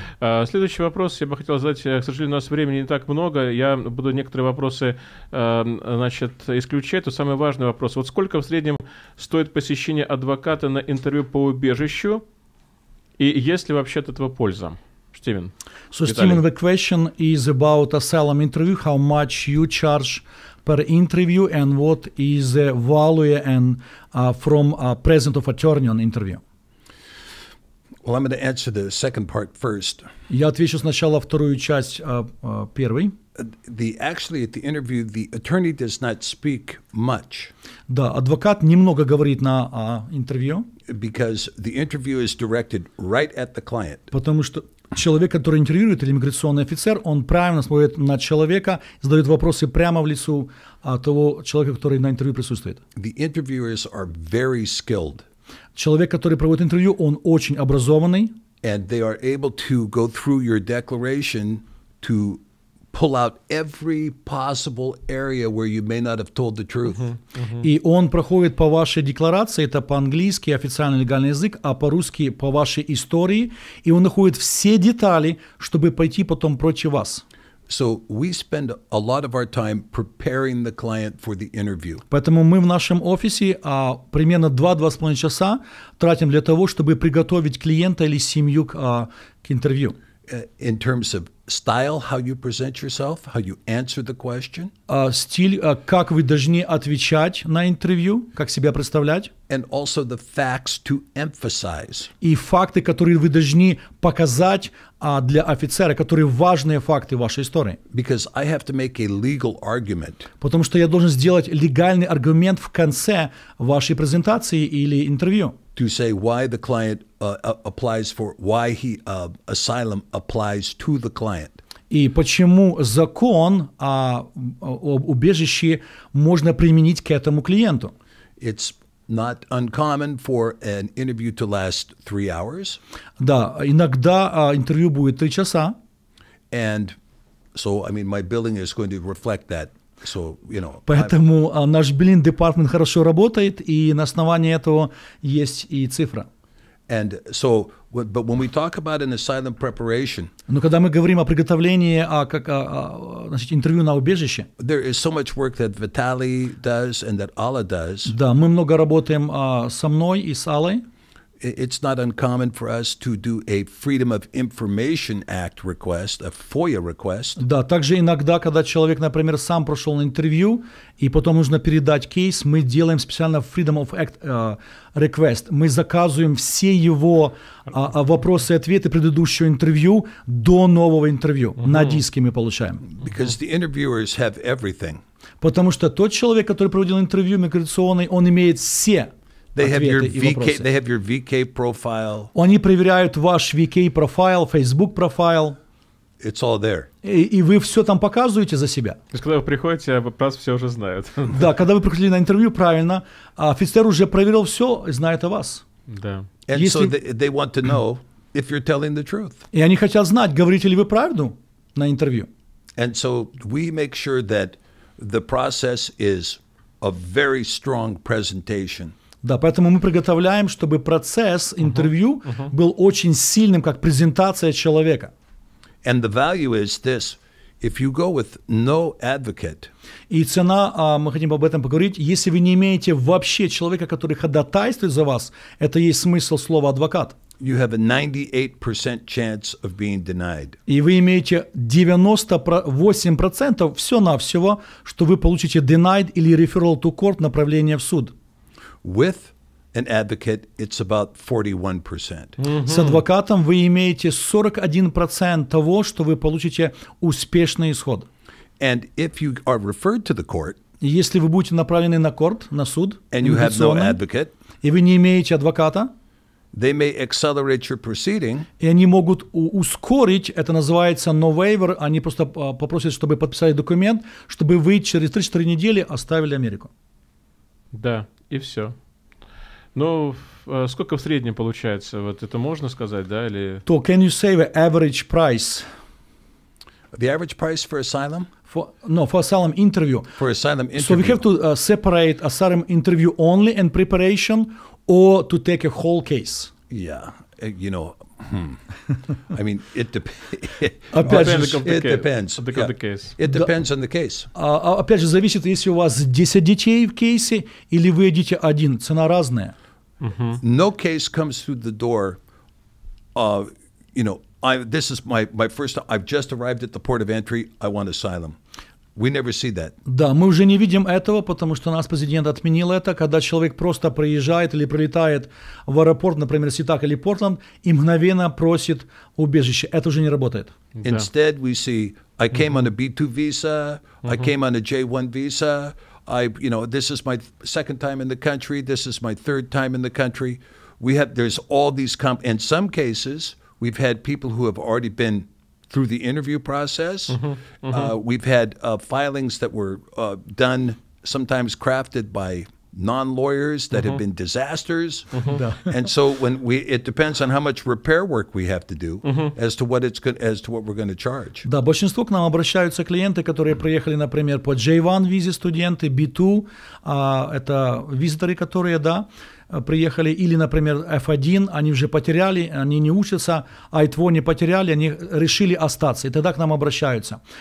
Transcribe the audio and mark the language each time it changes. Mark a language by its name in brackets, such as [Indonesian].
[Russian] Следующий вопрос я бы хотел задать, к сожалению, у нас времени не так много, я буду некоторые вопросы, значит, исключать, то самый важный вопрос. Вот сколько в среднем стоит посещение адвоката на интервью по убежищу, и есть ли вообще от этого польза? Стивен. [English] So, Stephen, the question is about asylum interview, how much you charge per interview and what is the value and from present of attorney on interview. Well, I'm going to answer the second part first. [Russian] Я отвечу сначала вторую часть первой. [English] Actually, at the interview, the attorney does not speak much. [Russian] Да, адвокат немного говорит на интервью. [English] Because the interview is directed right at the client. [Russian] Потому что человек, который интервьюирует, или иммиграционный офицер, он правильно смотрит на человека, задает вопросы прямо в лицо того человека, который на интервью присутствует. [English] The interviewers are very skilled. [Russian] Человек, который проводит интервью, он очень образованный. [English] And they are able to go through your declaration to pull out every possible area where you may not have told the truth. [Russian] И он проходит по вашей декларации, это по-английски официальный легальный язык, а по-русски по вашей истории, и он находит все детали, чтобы пойти потом против вас. [English] So we spend a lot of our time preparing the client for the interview. [Russian] Поэтому мы в нашем офисе примерно 2-2,5 часа тратим для того, чтобы приготовить клиента или семью к интервью. [English] In terms of style, how you present yourself, how you answer the question. [Russian] Стиль, как вы должны отвечать на интервью, как себя представлять. [English] And also the facts to emphasize. [Russian] И факты, которые вы должны показать для офицера, которые важные факты вашей истории. [English] Because I have to make a legal argument. [Russian] Потому что я должен сделать легальный аргумент в конце вашей презентации или интервью. [English] To say why the client applies for, why asylum applies to the client. [Russian] И почему закон об убежище можно применить к этому клиенту? [English] It's not uncommon for an interview to last 3 hours. [Russian] Да, иногда интервью будет 3 часа. [English] And so, I mean, my billing is going to reflect that. So, you know, [Russian] поэтому наш биллинг департмент хорошо работает, и на основании этого есть и цифра. [English] And so, but when we talk about an asylum preparation, [Russian] но когда мы говорим о приготовлении, значит, интервью на убежище, [English] there is so much work that Vitaly does and that Alla does. [Russian] Да, мы много работаем со мной и с Аллой. [English] It's not uncommon for us to do a Freedom of Information Act request, a FOIA request. [Russian] Да, также иногда, когда человек, например, сам прошел на интервью, и потом нужно передать кейс, мы делаем специально Freedom of Act request. Мы заказываем все его вопросы и ответы предыдущего интервью до нового интервью. На диске мы получаем. [English] Because the interviewers have everything. [Russian] Потому что тот человек, который проводил интервью иммиграционный, он имеет все. [English] They have your VK profile. [Russian] Они проверяют ваш VK профайл, Facebook профайл. [English] It's all there. [Russian] И вы все там показываете за себя. То есть, когда вы приходите, вас все уже знают. Да, когда вы приходили на интервью, правильно, офицер уже проверил все и знает о вас. Да. [English] And so they want to know if you're telling the truth. [Russian] И они хотят знать, говорите ли вы правду на интервью. [English] And so we make sure that the process is a very strong presentation. [Russian] Да, поэтому мы приготовляем, чтобы процесс интервью был очень сильным, как презентация человека. [English] And the value is this: if you go with no advocate, [Russian] и цена, мы хотим об этом поговорить, если вы не имеете вообще человека, который ходатайствует за вас, это есть смысл слова адвокат. [English] You have a 98% chance of being denied. [Russian] И вы имеете 98% все-навсего, что вы получите denied или [English] referral to court, [Russian] направление в суд. [English] With an advocate, it's about 41%. [Russian] С адвокатом вы имеете 41% того, что вы получите успешный исход. [English] And if you are referred to the court, [Russian] если вы будете направлены на суд, [English] and you have no advocate, [Russian] и вы не имеете адвоката, [English] they may accelerate your proceeding. [Russian] И они могут ускорить, это называется no waiver, они просто попросят, чтобы подписали документ, чтобы вы через 3-4 недели оставили Америку. Да, и все. Ну, сколько в среднем получается? Вот это можно сказать, да? Или... [English] So, can you say the average price? The average price for asylum? For asylum interview. For asylum interview. So we have to separate asylum interview only and preparation, or to take a whole case. Yeah, you know, I mean, it depends. It depends. It depends on the case. [Russian] Опять же, зависит, если у вас 10 детей в кейсе, или вы идете один. Цена разная. [English] No case comes through the door, you know, this is my first, I've just arrived at the port of entry, I want asylum. We never see that. [Russian] Да, мы уже не видим этого, потому что у нас президент отменил это, когда человек просто приезжает или прилетает в аэропорт, например, Ситак или Портленд, и мгновенно просит убежище. Это уже не работает. [English] Instead, we see, I came on a B2 visa, I came on a J1 visa, this is my second time in the country, this is my third time in the country. There's all these, in some cases, we've had people who have already been through the interview process. We've had filings that were done, sometimes crafted by non-lawyers that have been disasters. And so it depends on how much repair work we have to do as to what we're going to charge. [Russian] Да, большинство к нам обращаются клиенты, которые приехали, например, по J1 визе студенты, B2, это визиторы, которые, да, приехали, или, например, F1, они уже потеряли, они не учатся, I2 не потеряли, они решили остаться, и тогда к нам обращаются.